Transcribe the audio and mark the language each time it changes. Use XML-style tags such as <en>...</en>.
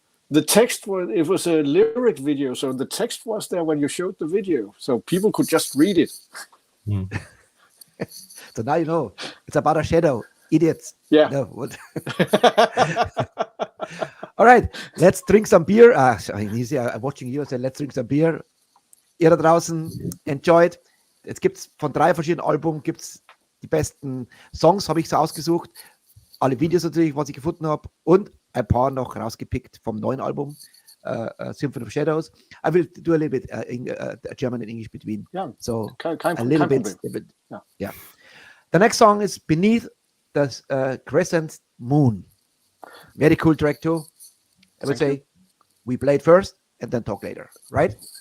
<en>The text was a lyric video, so the text was there when you showed the video, so people could just read it. So now you know it's about a shadow. Idiots. Yeah. No, what? All right, let's drink some beer. I'm watching you, so let's drink some beer.</en> <de>Ihr da draußen,</de> <en>enjoyed.</en> <de>Jetzt gibt's von 3 verschiedenen Alben gibt's die besten Songs, habe ich so ausgesucht. Alle Videos natürlich, was ich gefunden habe, und ein paar noch rausgepickt vom neuen Album, Symphony of Shadows.</de> <en>I will do a little bit German and English between. Yeah. So</en> <de>kein</de> <en>a little bit. Yeah. The next song is Beneath the Crescent Moon. Very cool track too. I would say we play it first and then talk later, right?</en>